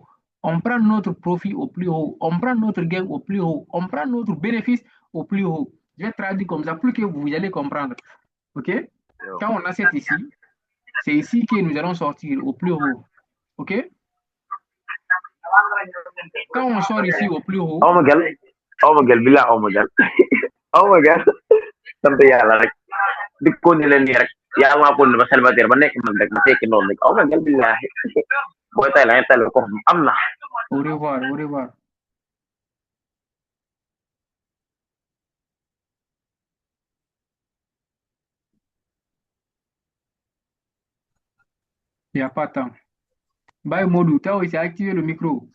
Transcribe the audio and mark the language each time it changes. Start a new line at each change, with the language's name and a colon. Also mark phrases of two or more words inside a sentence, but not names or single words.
French: On prend notre profit au plus haut. On prend notre gain au plus haut. On prend notre bénéfice au plus haut. Je vais traduire comme ça, plus que vous allez comprendre. OK? Quand on achète ici, c'est ici que nous allons sortir au plus haut. OK? Quand on sort ici au plus haut,
English: Oh my god, bila oh my god. Oh my god.
Wolof: Sant yàlla rek di continuer nii rek yaa maa ko ba célibataire ba nekk man rek ma tekki noonu rek
English: oh my god
Wolof: billahi booy tay la ngay tay ko am na
French: au revoir, au revoir. Il n'y a pas de temps. Bye, Modou, tu as aussi activé le micro.